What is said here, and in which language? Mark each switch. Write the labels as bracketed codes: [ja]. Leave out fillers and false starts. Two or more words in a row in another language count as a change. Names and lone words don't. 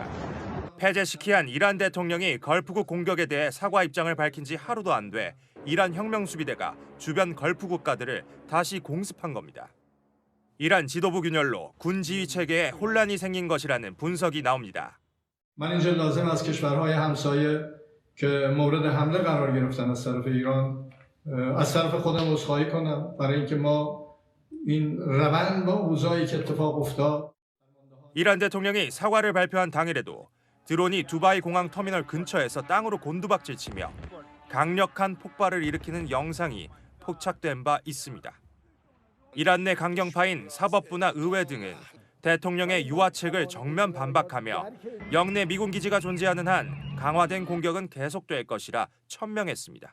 [ko] 페제시키안 이란 대통령이 걸프국 공격에 대해 사과 입장을 밝힌 지 하루도 안 돼 이란 혁명수비대가 주변 걸프 국가들을 다시 공습한 겁니다. 이란 지도부 균열로 군 지휘 체계에 혼란이 생긴 것이라는 분석이 나옵니다. [fa] من اینجا لازم از کشورهای همسایه که مورد حمله قرار گرفتن از طرف ایران از طرف خودم عذرخواهی کنم برای اینکه ما این روند با اوضاعی که اتفاق افتاد. [ko] 이란 대통령이 사과를 발표한 당일에도 드론이 두바이 공항 터미널 근처에서 땅으로 곤두박질 치며 강력한 폭발을 일으키는 영상이 포착된 바 있습니다. 이란 내 강경파인 사법부나 의회 등은 대통령의 유화책을 정면 반박하며 영내 미군 기지가 존재하는 한 강화된 공격은 계속될 것이라 천명했습니다.